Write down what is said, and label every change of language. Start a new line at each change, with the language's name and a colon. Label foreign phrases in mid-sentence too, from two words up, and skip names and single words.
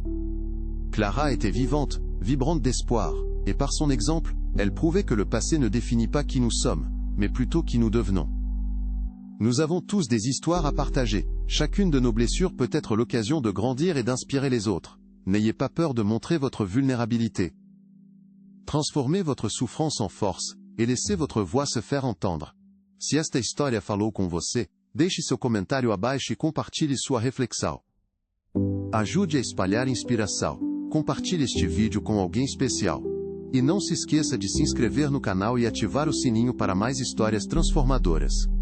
French: Clara était vivante, vibrante d'espoir, et par son exemple, elle prouvait que le passé ne définit pas qui nous sommes, mais plutôt qui nous devenons. Nous avons tous des histoires à partager. Chacune de nos blessures peut être l'occasion de grandir et d'inspirer les autres. N'ayez pas peur de montrer votre vulnérabilité. Transformez votre souffrance en force, et laissez votre voix se faire entendre.
Portuguese: Se esta história falou com você, deixe seu comentário abaixo e compartilhe sua reflexão. Ajude a espalhar inspiração. Compartilhe este vídeo com alguém especial. E não se esqueça de se inscrever no canal e ativar o sininho para mais histórias transformadoras.